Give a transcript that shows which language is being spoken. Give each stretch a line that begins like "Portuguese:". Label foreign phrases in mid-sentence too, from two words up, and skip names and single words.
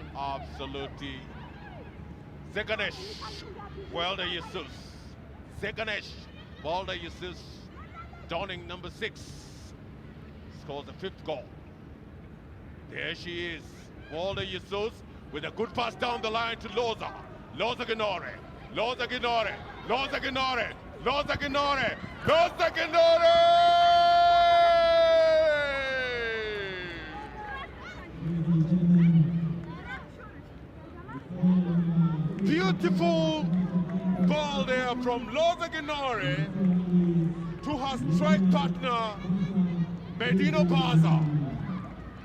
English: Absolutely. Zeganesh Walde Jesus. Zeganesh Walde Jesus, donning number 6, scores the 5th goal. There she is, Walde Jesus, with a good pass down the line to Loza. Loza Ginore. Loza Ginore. Loza Ginore. Loza Ginore. Loza Ginore! Beautiful ball there from Loza Ginore to her strike partner, Medina Baza.